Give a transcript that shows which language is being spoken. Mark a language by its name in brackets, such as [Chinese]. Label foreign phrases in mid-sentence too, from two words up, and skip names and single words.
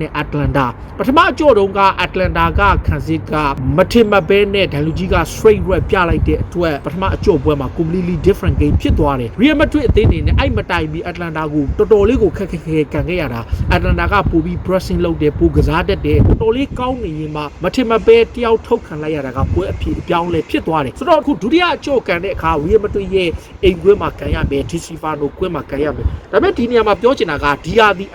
[Burmese] နဲ့ Atlanta ပထမအကြော့တုန်းက Atlanta ကခံစစ်ကမထင်မပဲနဲ့ဒန်လူကြီးက [English] straight red [Burmese] ပြလိုက်တဲ့အတွက်ပထမအကြော့ပွဲမှာ [English] completely different game [Burmese] ဖြစ်သွားတယ် Real Madrid အသင်းအနေနဲ့အဲ့မတိုင်ပြီး Atlanta ကိုတော်တော်လေးကိုခက်ကန်ခဲ့ရတာ Atlanta ကပိုပြီး pressing လုပ်တယ်ပိုကစားတတ်တယ်တော်တော်လေးကောင်းနေရင်မှမထင်မပဲတယောက်ထုတ်ခံလိုက်ရတာကပွဲအဖြစ်အပြောင်းလဲဖြစ်သွားတယ်ဆိုတော့အခုဒုတိယအကြော့ကန်တဲ့အခါ Real Madrid ရဲ့အိမ်ကွင်းမှာကန်ရမယ် Di Stefano ကွင်းမှာကန်ရမယ်ဒါပေမဲ့ဒီနေရာမှာပြောချင်တာကဒီဟာဒီ